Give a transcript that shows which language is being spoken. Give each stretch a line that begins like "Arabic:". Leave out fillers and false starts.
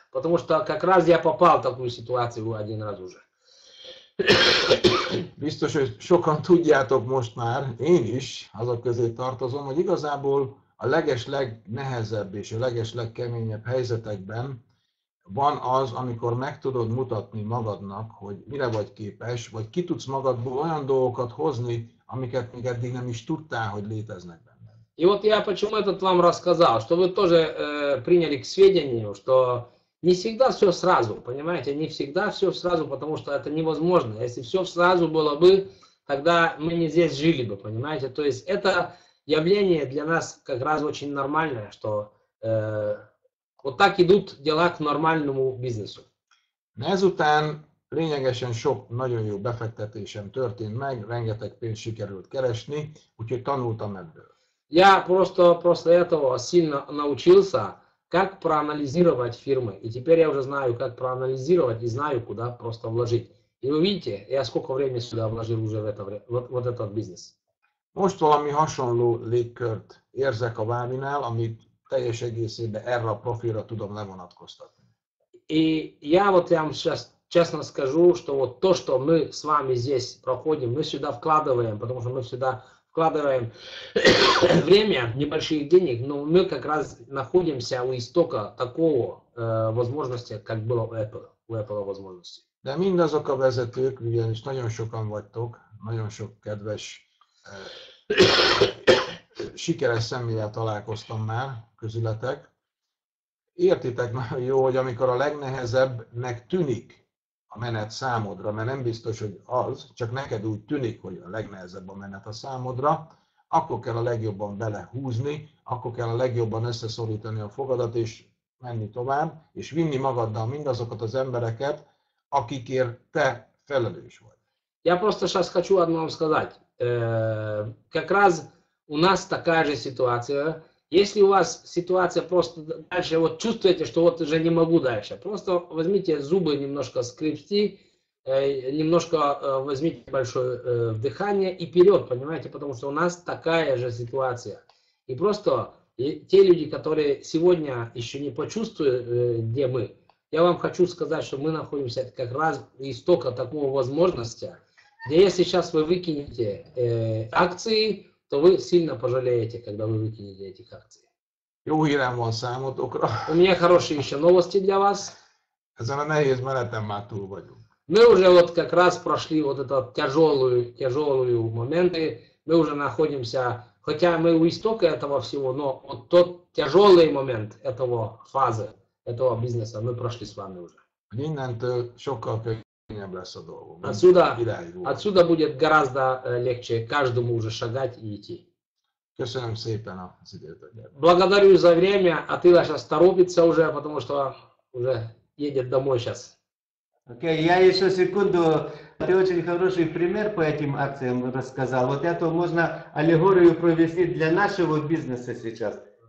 Russian: Потому что как раз я попал в такую ситуацию один раз уже.
Hungarian: Biztos, hogy sokan tudjátok most már, én is azok közé tartozom, hogy igazából a legeslegnehezebb és a legeslegkeményebb helyzetekben van az, amikor meg tudod mutatni magadnak, hogy mire vagy képes, vagy ki tudsz magadból olyan dolgokat hozni, amiket még eddig nem is tudtál, hogy léteznek benned.
Russian: И вот я почему этот вам рассказал, что вы тоже приняли к сведению, что не всегда все сразу, понимаете, не всегда все сразу, потому что это невозможно. Если все сразу было бы, тогда мы не здесь жили бы, понимаете. То есть это явление для нас как раз очень нормальное, что вот так идут дела к нормальному бизнесу.
Hungarian: Ezután Lényegesen sok nagyon jó befektetésem történt meg, rengeteg pénzt sikerült keresni, úgyhogy tanultam ebből.
Russian: Я просто после этого сильно научился, как проанализировать фирмы. И теперь я уже знаю, как проанализировать и знаю, куда просто вложить. И вы видите, я сколько времени сюда вложил уже в это, вот этот бизнес.
Hungarian: Most valami hasonló légkört érzek a Váminál, amit teljes egészében erre a profilra tudom levonatkoztatni.
Russian: И я вот вам сейчас честно скажу, что вот то, что мы с вами здесь проходим, мы сюда вкладываем, потому что мы сюда вкладываем время, небольших денег, но мы как раз находимся у истока такого возможности, как было у Apple возможности.
Hungarian: De mindazok a vezetők, ugyanis nagyon sokan vagytok, nagyon sok kedves, sikeres személlyel találkoztam már közületek. Értitek nagyon jó, hogy amikor a legnehezebbnek tűnik a menet számodra, mert nem biztos, hogy az, csak neked úgy tűnik, hogy a legnehezebb a menet a számodra, akkor kell a legjobban belehúzni, akkor kell a legjobban összeszorítani a fogadat, és menni tovább, és vinni magaddal mindazokat az embereket, akikért te felelős vagy.
Russian: Я просто сейчас хочу одно вам сказать. Как раз у нас такая же ситуация. Если у вас ситуация просто дальше, вот чувствуете, что вот уже не могу дальше, просто возьмите зубы, немножко скрипти, немножко возьмите большое вдыхание и вперед, понимаете, потому что у нас такая же ситуация. И просто те люди, которые сегодня еще не почувствуют, где мы, я вам хочу сказать, что мы находимся как раз у истока такого возможности, где если сейчас вы выкинете акции, то вы сильно пожалеете, когда вы выкинете этих акций.
Hungarian: Jó hírem van számotokra,
Russian: У меня хорошие еще новости для вас.
Hungarian: ezen a nehéz meneten már túl vagyunk.
Russian: Мы уже вот как раз прошли вот эту тяжелую моменты. Мы уже находимся, хотя мы у истока этого всего, но вот тот тяжелый момент этого фазы, этого бизнеса мы прошли с вами уже.
Hungarian: Hogy innentől sokkal könnyebb lesz a dolgom.
Russian: Отсюда будет гораздо легче каждому уже шагать и идти.
Hungarian: Köszönöm szépen az időtöket.
Russian: Благодарю за время. Атила сейчас торопится уже, потому что уже едет домой сейчас. Окей, я еще секунду. Ты очень хороший пример по этим акциям рассказал. Вот это можно аллегорию провести для нашего бизнеса сейчас.